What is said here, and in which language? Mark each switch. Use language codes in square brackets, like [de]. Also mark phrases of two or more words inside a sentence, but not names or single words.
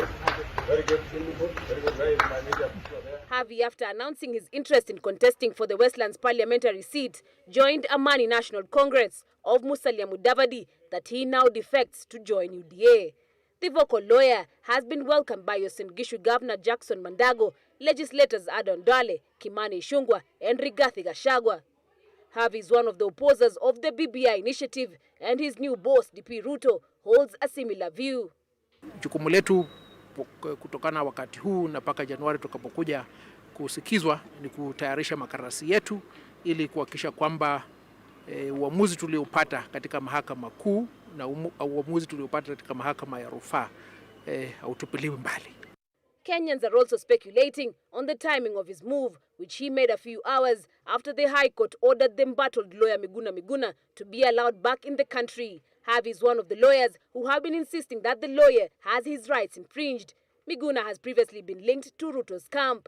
[en] Very good. Very good. Havi, after announcing his interest in contesting for the Westlands parliamentary seat, joined Amani National Congress of Musalia Mudavadi that he now defects to join UDA. The vocal lawyer has been welcomed by Uasin Gishu Governor Jackson Mandago, legislators Edin Duale, Kimani Ichung'wah, and Rigathi Gachagua. Havi is one of the opposers of the BBI initiative, and his new boss, DP Ruto, holds a similar view. [sw] Jukumu letu kutokana wakati huu na mpaka Januari tukapokuja kusikizwa ni kutayarisha makarasi yetu ili kuhakikisha kwamba uamuzi tuliopata katika mahakama kuu na uamuzi tuliopata katika mahakama ya rufaa hautupiliwi mbali. [en] Kenyans are also speculating on the timing of his move, which he made a few hours after the High Court ordered the embattled lawyer Miguna to be allowed back in the country. Havi is one of the lawyers who have been insisting that the lawyer has his rights infringed. Miguna has previously been linked to Ruto's camp.